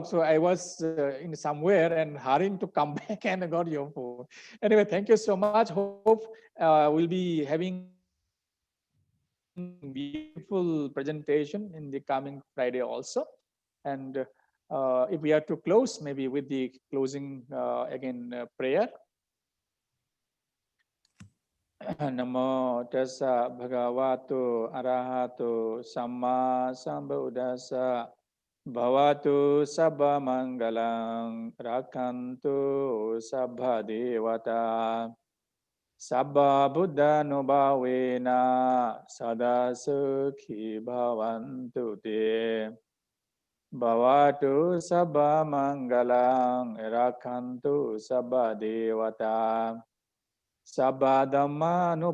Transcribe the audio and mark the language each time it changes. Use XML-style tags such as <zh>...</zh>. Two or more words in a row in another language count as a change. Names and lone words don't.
<en>So I was in somewhere and hurrying to come back and I got your phone. Anyway, thank you so much. Hope we'll be having beautiful presentation in the coming Friday also. And if we are to close, maybe with the closing prayer.</en> <pi>Namo tassa bhagavato arahato samma sambuddhassa bhavatu sabba mangalang rakantu sabba devata sabba buddha nubhavena sada sukhi bhavantu te bhavatu sabba mangalang rakantu sabba devata sabba dhamma</pi>